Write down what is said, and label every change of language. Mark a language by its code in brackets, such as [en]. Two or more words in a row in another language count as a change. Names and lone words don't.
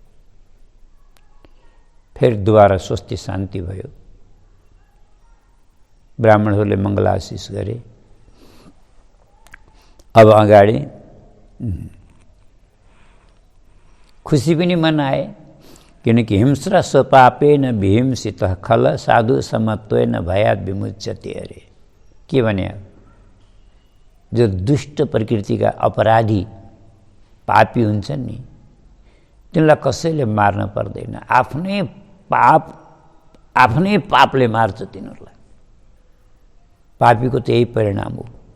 [ne] फेरि दोबारा स्वस्ति शान्ति भयो। ब्राह्मणहरूले मङ्गलाशिष गरे। अब अगाडि खुसी पनि मनाए, किनकि [sa] हिंस्र स्वपापेन विहिंसित खल साधु समत्वेन भयात् विमुच्यते। [ne] अरे के भने, जो दुष्ट प्रकृतिका अपराधी पापी हुन्छन् नि, तिनलाई कसैले मार्न पर्दैन। आफ्नै पापले मार्छ तिनीहरूलाई। पापीको त यही परिणाम हो।